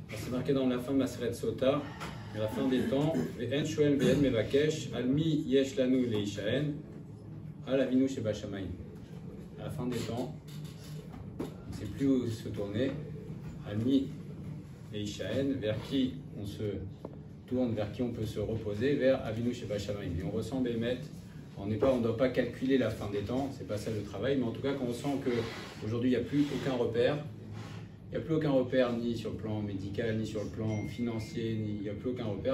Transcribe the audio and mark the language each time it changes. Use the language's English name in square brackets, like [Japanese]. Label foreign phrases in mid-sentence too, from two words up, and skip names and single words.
[French] c'est marqué dans la fin de Maseret Sota, à la fin des temps, [Hebrew] ואין שואל ואין מבקש, על מי יש לנו להישען, על אבינו שבשמים. [French] À la fin des temps, on ne sait plus où se tourner, [Hebrew] על מי להישען, [French] vers qui on se tourne, vers qui on peut se reposer, vers [Hebrew] אבינו שבשמים. [French] Et on ressent Bémet, on ne doit pas calculer la fin des temps, c'est pas ça le travail, mais en tout cas quand on sent qu'aujourd'hui il n'y a plus aucun repère, il n'y a plus aucun repère ni sur le plan médical, ni sur le plan financier, il n'y a plus aucun repère.